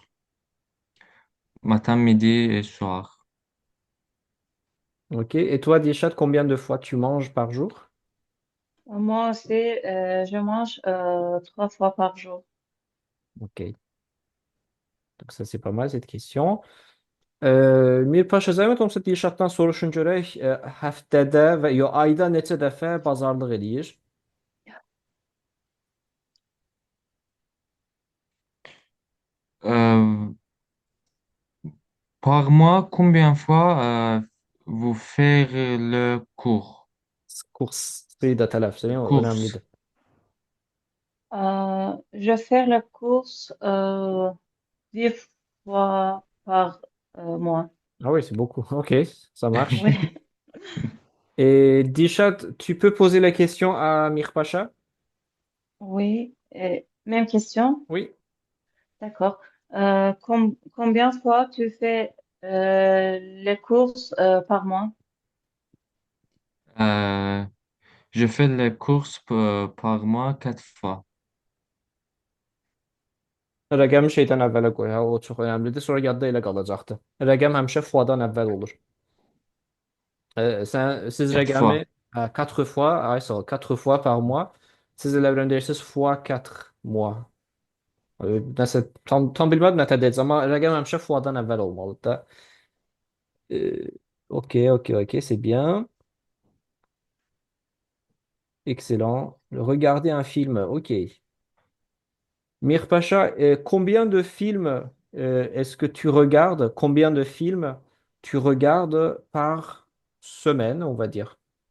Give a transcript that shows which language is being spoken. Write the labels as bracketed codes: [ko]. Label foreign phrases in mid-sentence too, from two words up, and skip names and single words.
[fr] Matin, midi et soir. Ok, et toi, Dishat, combien de fois tu manges par jour? Moi aussi, je mange 3 fois par jour. Ok, donc ça c'est pas mal cette question. [az] Mir Paşa, zəhmət olmasa Dilşaddan soruşun görək, həftədə və ya ayda neçə dəfə bazarlıq eləyir? [fr] Euh, Par mois, combien de fois vous faites le cours? [az] Kursu da tələffüz edin, o [fr] Course. [az] önəmlidir. [fr] Je fais la course 10 fois par mois. Ah oui, c'est beaucoup. Ok, ça marche. Oui, Et Dilşad, tu peux poser la question à Mir Paşa? oui. Et même question. Oui. D'accord. Combien de fois tu fais les courses par mois? Euh, je fais les courses par mois 4 fois. [az] Rəqəmi şeydən əvvələ qoy, hə, o çox önəmlidir. Sonra yadda elə qalacaqdı. Rəqəm həmişə fuadan əvvəl olur. Siz [fr] 4 fois. [az] rəqəmi 4 fois, ay sağ ol, 4 [fr] fois par mois. [az] Siz elə öyrənirsiniz fois 4 mois. Nəsə tam bilmədim nə deyəcəm, amma rəqəm həmişə fuadan əvvəl olmalıdır da. [fr] Ok, ok, ok, c'est bien. Excellent. Regarder un film. OK. Mir Pacha, combien de films est-ce que tu regardes? Combien de films tu regardes par semaine, on va dire?